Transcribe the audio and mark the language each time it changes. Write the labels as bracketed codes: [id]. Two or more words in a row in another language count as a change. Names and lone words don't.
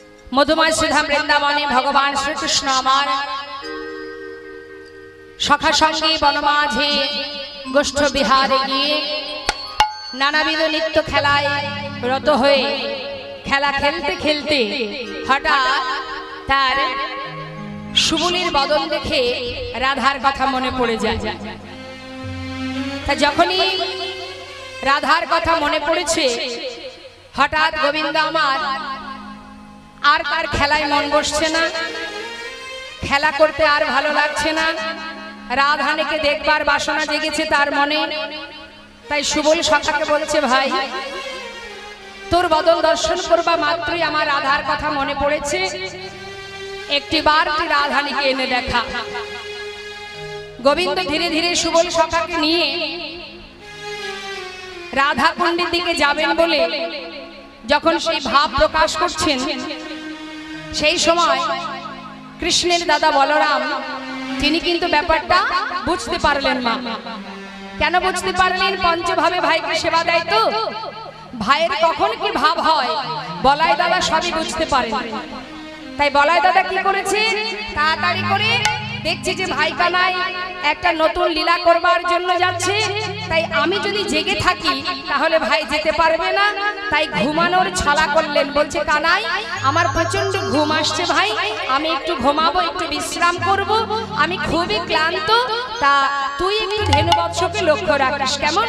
[bn] মধুময় সুধা বৃন্দাবনে ভগবান শ্রীকৃষ্ণ আমার সখা সঙ্গে বনমাঝে গোষ্ঠ বিহারে গিয়ে নানাবিধ নিত্য খেলায় রত হয়ে খেলা খেলতে খেলতে হঠাৎ তার সুবুলির বদন দেখে রাধার কথা মনে পড়ে যায়। তা যখনই রাধার কথা মনে পড়েছে হঠাৎ গোবিন্দ আমার আর তার খেলায় মন বসছে না, খেলা করতে আর ভালো লাগছে না, রাধানেকে দেখবার বাসনা জেগেছে তার মনে। তাই সুবল সখাকে বলছে ভাই তোর বদন দর্শন করবা মাত্রই আমার রাধার কথা মনে পড়েছে, একটি বার তুই রাধানেকে এনে দেখা। গোবিন্দ ধীরে ধীরে সুবল সখাকে নিয়ে রাধা কুণ্ডের দিকে যাবেন বলে যখন সেই ভাব প্রকাশ করছেন সেই সময় কৃষ্ণের দাদা বলরাম তিনি কিন্তু ব্যাপারটা বুঝতে পারলেন না। কেন বুঝতে পারলেন? পঞ্চভাবে ভাইকে সেবা দেয় তো ভাইয়ের কখন কি ভাব হয় বলাই দাদা সবই বুঝতে পারেন। তাই বলাই দাদা কি করেছে তাড়াতাড়ি করে দেখছে যে ভাই কানাই একটা নতুন লীলা করবার জন্য যাচ্ছে, তাই আমি যদি জেগে থাকি তাহলে ভাই যেতে পারবে না। তাই ঘুমানোর ছলা করলেন, বলছে কানাই আমার প্রচন্ড ঘুম আসছে ভাই, আমি একটু ঘুমাবো, একটু বিশ্রাম করব, আমি খুবই ক্লান্ত, তা তুই একটু ধেনু বৎসকে লক্ষ্য রাখিস কেমন।